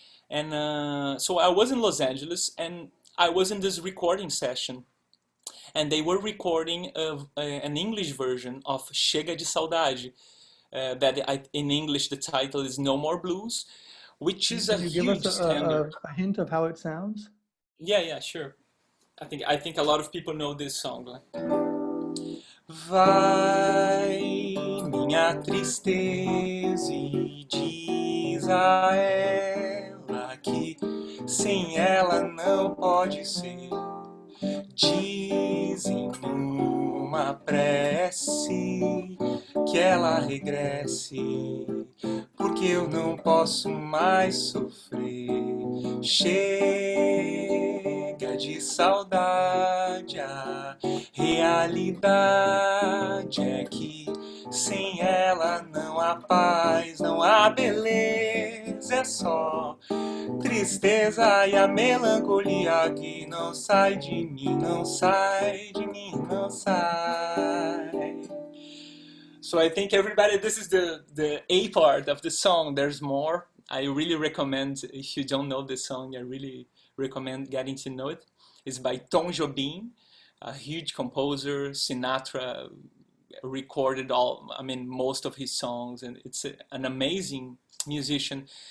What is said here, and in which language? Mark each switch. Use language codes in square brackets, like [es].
[en] And so I was in Los Angeles and I was in this recording session and they were recording an English version of Chega de Saudade. In English the title is No More Blues, which is a Can you give us huge standard. a hint of how it sounds? Yeah, yeah, sure. I think a lot of people know this song. [pt] Like, vai minha tristeza e diz a ela que sem ela não pode ser. Dizem numa prece que ela regresse, porque eu não posso mais sofrer. Chega de saudade, a realidade é que sem ela não há paz, não há beleza, é só tristeza e a melancolia que não sai de mim, não sai de mim, não sai. [en] So I think everybody, this is the A part of the song. There's more. I really recommend, if you don't know this song, I really recommend getting to know it. It's by Tom Jobim, a huge composer. Sinatra recorded most of his songs, and it's an amazing musician.